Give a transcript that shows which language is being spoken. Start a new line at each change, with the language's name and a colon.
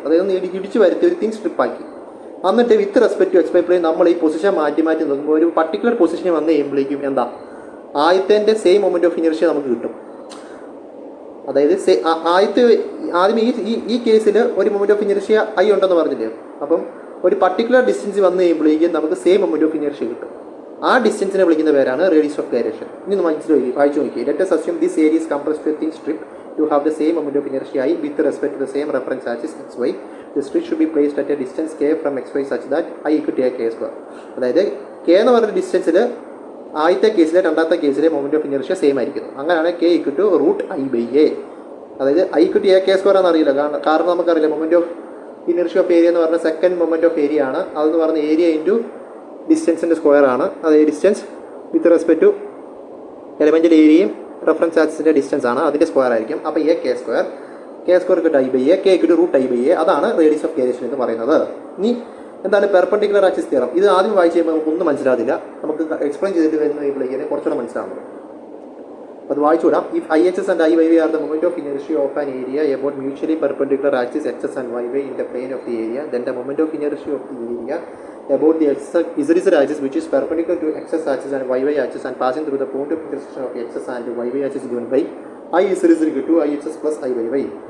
Malayalam: അതായത് ഇടിച്ചു വരുത്തി ഒരു തിൻ സ്ട്രിപ്പാക്കി. എന്നിട്ട് with respect to XY plain നമ്മൾ ഈ പൊസിഷൻ മാറ്റി നോക്കുമ്പോൾ ഒരു പർട്ടിക്കുലർ പൊസിഷനിൽ വന്ന് കഴിയുമ്പോഴേക്കും എന്താ ആദ്യത്തെ സെയിം മൊമെൻ്റ് ഓഫ് ഇനേർഷ്യ നമുക്ക് കിട്ടും. അതായത് ആദ്യം ഈ കേസിൽ ഒരു മൊമെൻ്റ് ഓഫ് ഇനേർഷ്യ ഐ ഉണ്ടെന്ന് പറഞ്ഞില്ലേ. അപ്പം ഒരു പർട്ടിക്കുലർ ഡിസ്റ്റൻസ് വന്നു കഴിയുമ്പോഴേക്കും നമുക്ക് സെയിം മൊമെൻ്റ് ഓഫ് ഇനേർഷ്യ കിട്ടും. ആ ഡിസ്റ്റൻസിനെ വിളിക്കുന്ന പേരാണ് റേഡിയസ് ഓഫ് ഗൈറേഷൻ. ഇനി വായിച്ചു നോക്കി.
English: Let us assume this area is compressed to a thin strip to have the same moment of inertia I with respect to the same reference axis xy. The strip should be placed at a distance k from xy such that I equal to k².
Malayalam: അതായത് k എന്ന് പറഞ്ഞ ഡിസ്റ്റൻസിൽ ആദ്യത്തെ കേസിലെ രണ്ടാമത്തെ കേസിലെ moment of inertia same ആയിരിക്കുന്നു. അങ്ങനെയാണ് k equal to √I/a. അതായത് I equal to k² എന്നറിയില്ല. കാരണം നമുക്കറിയില്ല moment of inertia of area എന്ന് പറഞ്ഞാൽ സെക്കൻഡ് മൊമെൻ്റ് ഓഫ് ഏരിയ ആണ്. അതെന്ന് പറഞ്ഞ ഏരിയ ഇൻറ്റു ഡിസ്റ്റൻസിൻ്റെ സ്ക്വയർ ആണ്. അതായത് distance with respect to elemental ഏരിയയും റെഫറൻസ് ആക്സിസിൻ്റെ ഡിസ്റ്റൻസ് ആണ്. അതിൻ്റെ സ്ക്വയർ ആയിരിക്കും. അപ്പോൾ k² കിട്ടും I/a, k കിട്ടും √I/a. അതാണ് റേഡിയസ് ഓഫ് ഗൈറേഷൻ എന്ന് പറയുന്നത്. ഇനി എന്താണ് പെർപെൻഡിക്കുലർ ആക്സിസ് തിയറം? ഇത് ആദ്യം വായിച്ച് കഴിയുമ്പോൾ നമുക്കൊന്നും മനസ്സിലാവില്ല. നമുക്ക് എക്സ്പ്ലെയിൻ ചെയ്തിട്ട് വരുന്നതിലേക്ക് കുറച്ചുകൂടെ മനസ്സിലാവുന്നത്. അത് വായിച്ചുകൂടാം.
English: If IHS and IYY are the moment of inertia of an area about mutually perpendicular axis XS and YY in the plane of the area, then the moment of inertia of the area about the ZZ axis which is perpendicular to XS axis and YY axis and passing through the point of intersection of XS and YY axis is given by IZZ equal to IHS plus IYY.